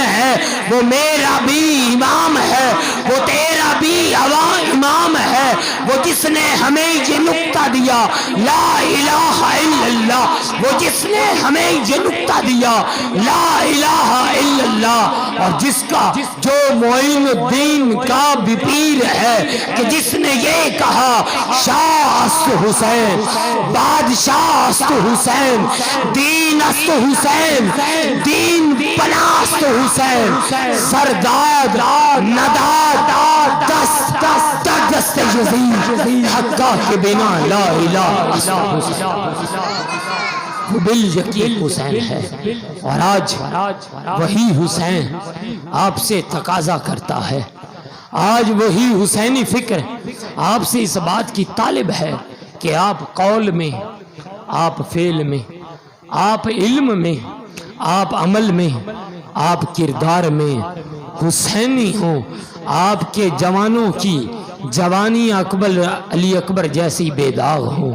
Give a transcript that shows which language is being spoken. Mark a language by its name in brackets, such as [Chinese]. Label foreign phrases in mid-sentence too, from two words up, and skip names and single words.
[Urdu] ہے، وہ میرا بھی امام ہے، وہ تیرا بھی امام ہے، وہ جس نے ہمیں یہ نکتہ دیا لا [Arabic] الہ الا اللہ، [Urdu] وہ جس نے ہمیں یہ نکتہ دیا [Arabic] لا الہ الا اللہ، [Urdu] اور جس کا جو معین الدین کا بھی پیر ہے کہ جس نے یہ کہا [Persian] شاہ است حسین، بادشاہ است حسین، دین است حسین، دین پناہ است حسین، سرداد نداد دست دست یزید حقہ کے بنا لا الہ الا حسین، [Urdu] وہ بالیقین حسین ہے۔ اور آج وہی حسین آپ سے تقاضا کرتا ہے، آج وہی حسینی فکر آپ سے اس بات کی طالب ہے کہ آپ قول میں، آپ فعل میں، آپ علم میں، آپ عمل میں، آپ کردار میں حسینی ہوں، آپ کے جوانوں کی جوانی علی اکبر جیسی بے داغ ہوں۔